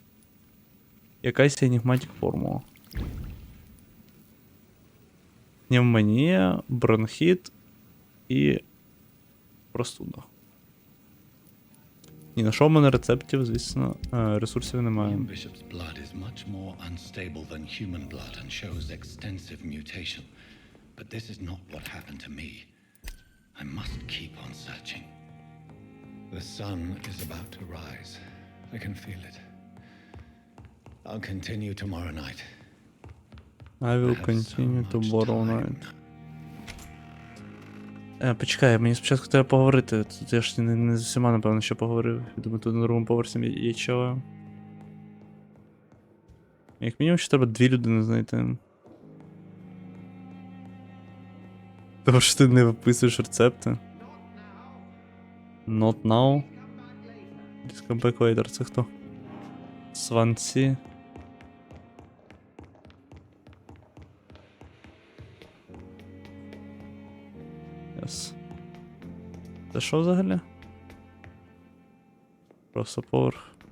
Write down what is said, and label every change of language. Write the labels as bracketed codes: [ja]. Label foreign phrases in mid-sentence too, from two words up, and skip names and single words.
[uk] Якась енігматик формула. Пневмонія, бронхіт і простуда. Ні, на що в мене рецептів, звісно, ресурсів немає. [en] Bishop's blood is much more unstable than human blood and shows extensive mutation. But this is not what happened to me. I must keep on searching. The sun is about to rise. I can feel it. I'll continue tomorrow night. I will continue tomorrow night. [uk] Почекай, мені спочатку треба поговорити. Тут я ж не з усіма, напевно, ще поговорив. Я думаю, тут на другому поверсі є чого. Як мінімум, ще треба 2 людини знайти. Тому що ти не виписуєш рецепти. [en] Not now. Come back later, [uk] це хто? Сванці. Yes. Це що взагалі? Просто поверх.